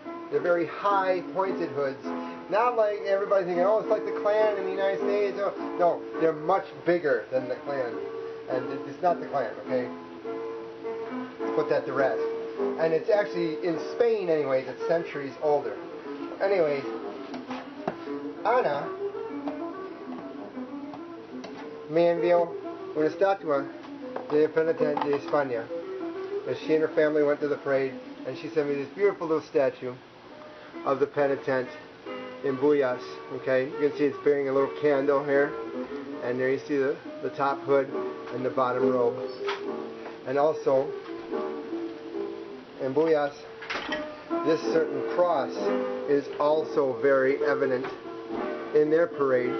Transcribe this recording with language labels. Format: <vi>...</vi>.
<en>They're very high pointed hoods. Not like everybody thinking, oh, it's like the Klan in the United States. Oh, no, they're much bigger than the Klan. And it's not the Klan, okay? Put that to rest. And it's actually, in Spain anyways, it's centuries older. Anyways,</en> <es>Ana me envió una estatua de penitente de España.</es> <en>As she and her family went to the parade, and she sent me this beautiful little statue of the penitent in Bullas. Okay, you can see it's bearing a little candle here, and there you see the top hood and the bottom robe. And also in Bullas, this certain cross is also very evident in their parade.</en>